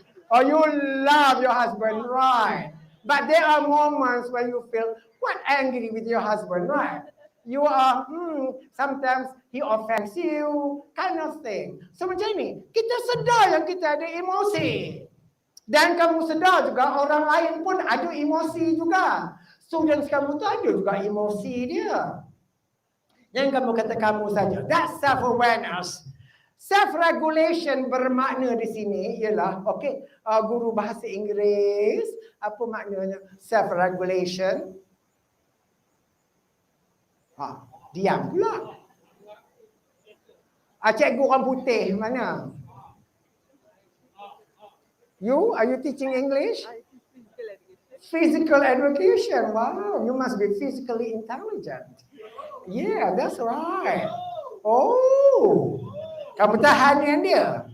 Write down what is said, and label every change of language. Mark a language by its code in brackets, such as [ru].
[en] Oh, you love your husband, right? But there are moments when you feel quite angry with your husband, right? You are, sometimes he offends you, kind of thing. [ms] So macam ni, kita sedar yang kita ada emosi. Dan kamu sedar juga orang lain pun ada emosi juga. Students kamu tu ada juga emosi dia. Yang kamu kata kamu saja. [en] That's self-awareness. [ms] Self-regulation bermakna di sini ialah, guru bahasa Inggeris, apa maknanya self-regulation? Diam pula. Cikgu orang putih mana? [en] Are you teaching English? Physical education. Wow, you must be physically intelligent. Yeah, that's right. [ms] Oh, kamu tahan dengan dia?